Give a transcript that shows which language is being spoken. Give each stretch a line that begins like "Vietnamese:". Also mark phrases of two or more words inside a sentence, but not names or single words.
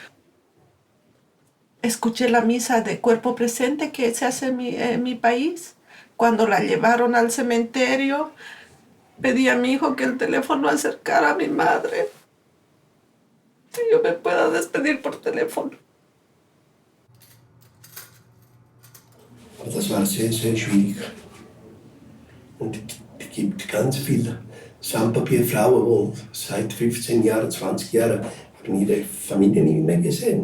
Spanish: Escuché la misa de cuerpo presente que se hace en mi país. Cuando la llevaron al cementerio, pedí a mi hijo que el teléfono acercara a mi madre. Si yo me pueda despedir por teléfono.
German: Das war sehr, sehr schwierig. Und es gibt ganz viele Sandpapierfrauen, die seit 15 Jahren, 20 Jahren haben ihre Familie nie mehr gesehen.